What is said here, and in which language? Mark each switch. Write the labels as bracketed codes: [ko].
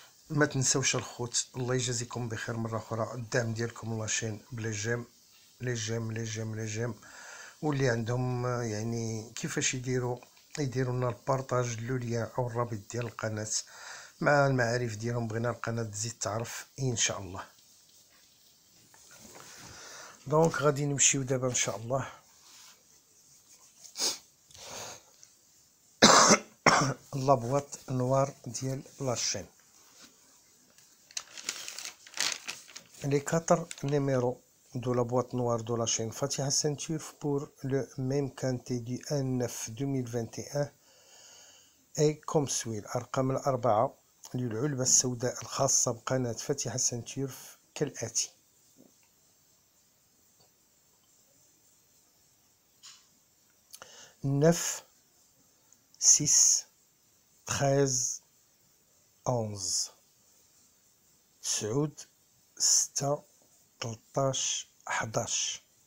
[ar] ما تنسوش الخوت، الله يجازيكم بخير مره اخرى، الدعم ديالكم لاشين بلا جيم، لي جيم لي جيم لي جيم، واللي عندهم يعني كيفاش يديروا لنا البارطاج لوليا او الرابط ديال القناه مع المعارف ديالهم، بغينا القناه تزيد تعرف ان شاء الله. دونك غادي نمشيو دابا ان شاء الله لابواط نوار ديال لاشين. [fr] Les 4 numéros de la boîte noire de la chaîne Fatiha Ceinture pour le même quintet du 1/9/2021 est comme suit. [ar] الأرقام الأربعة للعلبة السوداء الخاصة بقناة فاتحة سنتير كالآتي: 9 6 13 11 9 6 13 11.